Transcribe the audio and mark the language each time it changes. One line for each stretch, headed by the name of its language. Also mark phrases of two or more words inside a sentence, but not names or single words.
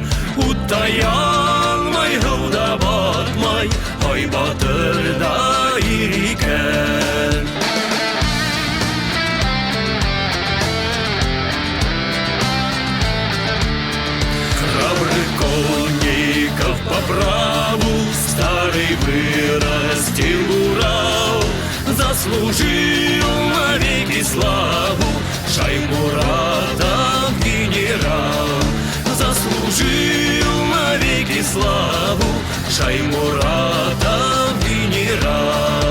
Bashkir: Уттай алмай, һыуда батмай, ай батырда ир икән.
Russian: Храбрых конников по праву старый вырастил Урал. Заслужил навеки славу Шаймуратов генерал. Заслужил навеки славу Шаймуратов генерал.